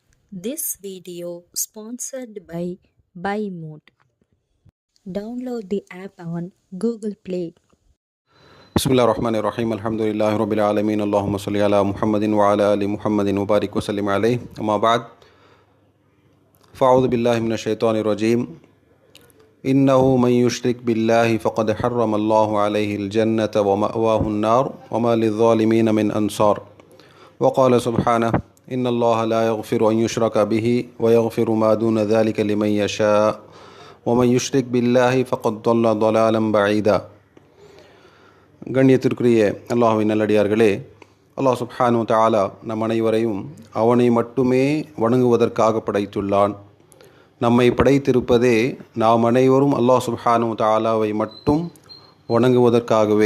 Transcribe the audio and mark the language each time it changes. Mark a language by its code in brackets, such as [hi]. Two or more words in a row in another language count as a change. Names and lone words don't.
[en] This video sponsored by BuyMode. Download the app on Google Play. [ar] بسم الله الرحمن الرحيم الحمد لله رب العالمين اللهم صل على محمد وعلى آل محمد وبارك وسلم عليه أما بعد فأعوذ بالله من الشيطان الرجيم إنه من يشرك بالله فقد حرم الله عليه الجنة ومأواه النار وما للظالمين من أنصار وقال سبحانه إن الله لا يغفر أن يشرك به ويغفر ما دون ذلك لمن يشاء ومن يشرك بالله فقد ضل ضلالا بعيدا. [ta] கண்ணியத்திற்குரிய அல்லாஹ்வின் நல்லடியார்களே, அல்லாஹ் [ar] سبحانه وتعالى [ta] நம் அனைவரையும் அவனை மட்டுமே வணங்குவதற்காக படைத்துள்ளான். நம்மை படைத்திருப்பதே நாம் அனைவரும் அல்லாஹ் [ar] سبحانه وتعالى [ta] மட்டும் வணங்குவதற்காகவே.